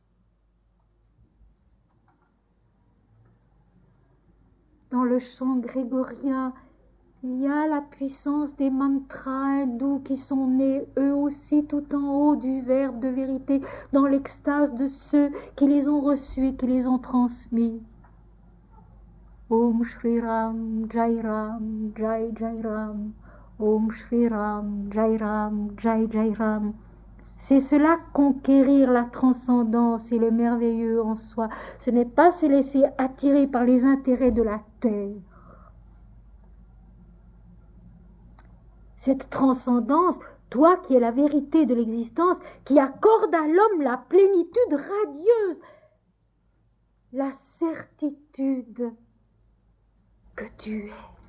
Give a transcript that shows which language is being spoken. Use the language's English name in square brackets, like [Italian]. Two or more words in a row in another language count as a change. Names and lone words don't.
[French] Dans le chant grégorien, il y a la puissance des mantras hindous qui sont nés eux aussi tout en haut du verbe de vérité, dans l'extase de ceux qui les ont reçus et qui les ont transmis. [Sanskrit] ॐ श्री राम, जय राम, जय जय राम. ॐ श्री राम, जय राम, जय जय राम. [French] C'est cela conquérir la transcendance et le merveilleux en soi. Ce n'est pas se laisser attirer par les intérêts de la terre. Cette transcendance, toi qui es la vérité de l'existence, qui accorde à l'homme la plénitude radieuse, la certitude que tu es.